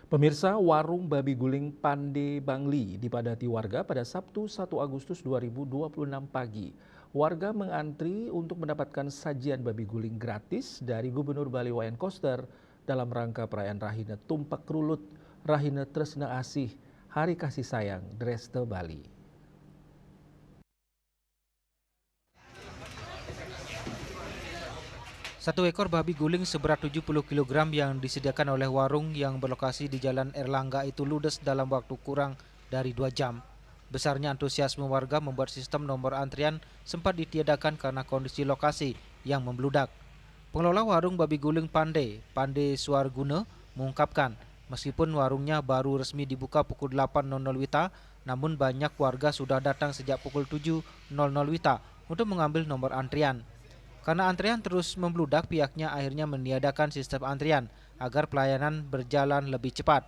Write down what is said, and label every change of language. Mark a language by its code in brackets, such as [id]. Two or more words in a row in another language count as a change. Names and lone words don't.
[id] Pemirsa, warung babi guling Pande Bangli dipadati warga pada Sabtu 1 Agustus 2026 pagi. Warga mengantri untuk mendapatkan sajian babi guling gratis dari Gubernur Bali Wayan Koster dalam rangka perayaan Rahina Tumpak Rulut, Rahina Tresna Asih, Hari Kasih Sayang, Dreste Bali. Satu ekor babi guling seberat 70 kg yang disediakan oleh warung yang berlokasi di Jalan Erlangga itu ludes dalam waktu kurang dari 2 jam. Besarnya antusiasme warga membuat sistem nomor antrian sempat ditiadakan karena kondisi lokasi yang membludak. Pengelola warung babi guling Pande Suarguna, mengungkapkan meskipun warungnya baru resmi dibuka pukul 8.00 WITA, namun banyak warga sudah datang sejak pukul 7.00 WITA untuk mengambil nomor antrian. Karena antrian terus membludak, pihaknya akhirnya meniadakan sistem antrian agar pelayanan berjalan lebih cepat.